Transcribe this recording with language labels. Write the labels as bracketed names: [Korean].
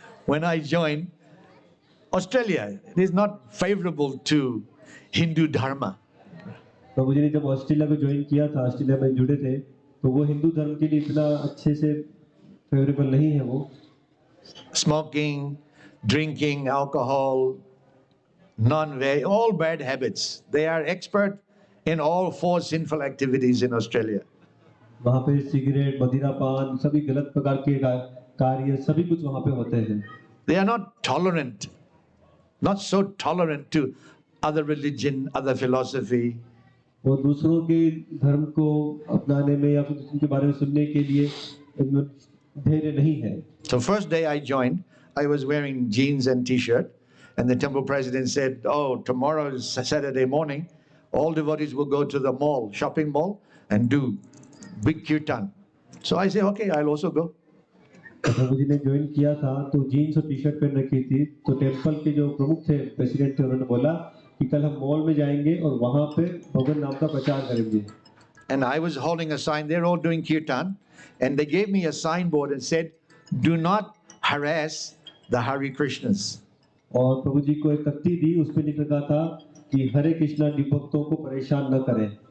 [English] when I joined Australia, it is not favorable to Hindu dharma. [Hindi] प्रभु जी ने जब Australia को join किया था, ऑस्ट्रेलिया में जुड़े थे, तो वो हिंदू धर्म के लिए इतना अच्छे से फेवरेबल नहीं है वो। [English] Smoking, drinking, alcohol, non-veg, all bad habits. They are expert in all 4 sinful activities in Australia. [Hindi] वहाँ पे सिगरेट, मदिरापान, सभी गलत प्रकार के कार्य सभी कुछ वहाँ पे होते हैं। [English] They are not tolerant, not so tolerant to other religion, other philosophy. [Hindi] वो दूसरों के धर्म को अपनाने में या फिर उनके बारे में सुनने के लिए धैर्य नहीं है। [English] So first day I joined, I was wearing jeans and t-shirt, and the temple president said, "Oh, tomorrow is Saturday morning. All devotees will go to the mall, shopping mall, and do big kirtan." So I said, "Okay, I'll also go." [Hindi] प्रभु जी ने join किया था तो jeans और T shirt पहन रखी थी, तो temple के जो प्रमुख थे, प्रेसिडेंट थे, उन्होंने बोला कि कल हम मॉल में जाएंगे और वहां पे भगवान नाम का प्रचार करेंगे। [English] And I was holding a sign. They're all doing kirtan, and they gave me a signboard and said, "Do not harass the Hare Krishnas." [Hindi] और प्रभु जी को एक तख्ती दी, उस पे लिख रखा था कि हरे कृष्णा भक्तों को परेशान न करें।